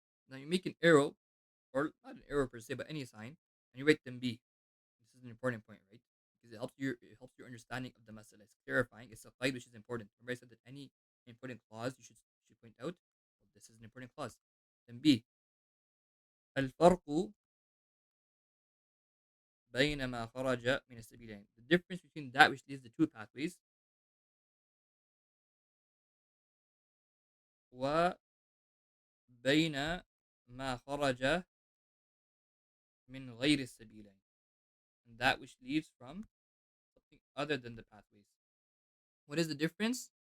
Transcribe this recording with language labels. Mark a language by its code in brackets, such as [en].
[en] Now you make an arrow, or not an arrow per se, but any sign, and you write them B. This is an important point, right? Because it helps your understanding of the masala. It's clarifying. It's a qaid which is important. Remember I said that any important clause you should point out. Well, this is an important clause. Then B. [ar] الفرق بين ما خرج من السبيلين. [en] The difference between that which leaves the two pathways [ar] وبين ما خرج من غير السبيلين, [en] and that which leaves from something other than the pathways. What is the difference?